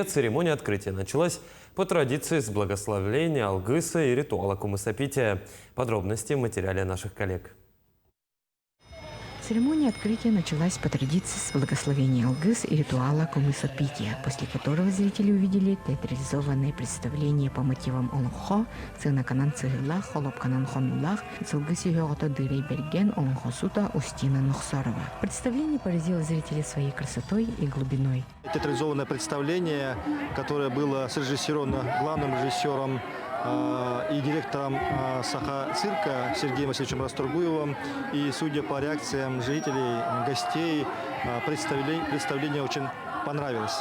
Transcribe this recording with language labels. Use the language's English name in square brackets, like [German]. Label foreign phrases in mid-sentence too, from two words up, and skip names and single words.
[Russian] Церемония открытия началась по традиции с благословления Алгыса и ритуала кумысопития. Подробности в материале наших коллег. Церемония открытия началась по традиции с благословения Алгыс и ритуала кумысопития, после которого зрители увидели театрализованное представление по мотивам Олонхо, сына Канан Цигилах, Холоп Канан Хонулах, Цилгыси Геота Дырей Берген, Олонхосута, Устина Нухсарова. Представление поразило зрителей своей красотой и глубиной. Театрализованное представление, которое было срежиссировано главным режиссером и директором Саха-цирка Сергеем Васильевичем Растургуевым. И судя по реакциям жителей, гостей, представление очень понравилось.